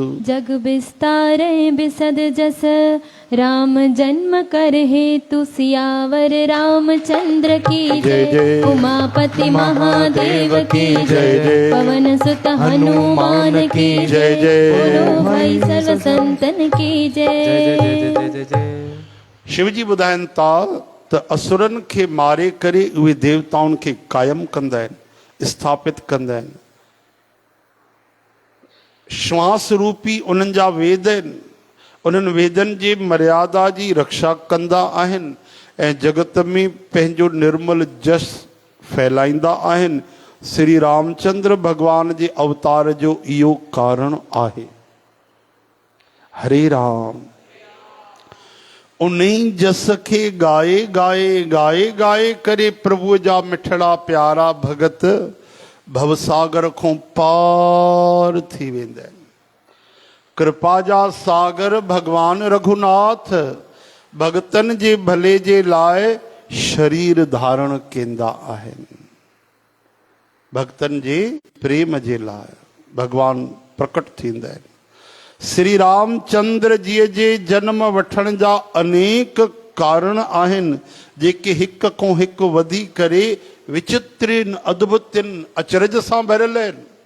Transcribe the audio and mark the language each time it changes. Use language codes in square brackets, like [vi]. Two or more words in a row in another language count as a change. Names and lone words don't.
[hi] जग विस्तारे बिसद जस राम जन्म कर हेतु सियावर रामचंद्र की जय जय। उमापति महादेव की जय जय। पवन सुत हनुमान की जय जय। बोलो भाई सर्व संतन की जय। [sd] शिव जी ॿुधाइनि था त असुरनि खे मारे करे उहे देवताउनि खे क़ाइमु कंदा आहिनि, स्थापित कंदा आहिनि। श्वास रूपी उन्हनि जा वेद आहिनि, उन्हनि वेदनि जे मर्यादा जी रक्षा कंदा आहिनि ऐं जगत में पंहिंजो निर्मल जस फैलाईंदा आहिनि। श्री रामचंद्र भगवान जे अवतार जो इहो कारण आहे। हरे राम। उन्हीं जस खे गाए गाए गाए गाए करे प्रभु जा मिठड़ा प्यारा भगत भवसागर खां पार थी वेंदा आहिनि। कृपा जा सागर भगवान रघुनाथ भगतन जे भले जे लाइ शरीर धारण कंदा आहिनि। भगतन जे प्रेम जे लाइ भगवान प्रकट थींदा आहिनि। श्री रामचंद्र जी जे जन्म वठण जा अनेक कारण आहिनि जेके हिक खां हिकु वधी करे विचित्रिन अद्भुतिन अचरज सां भरियल आहिनि।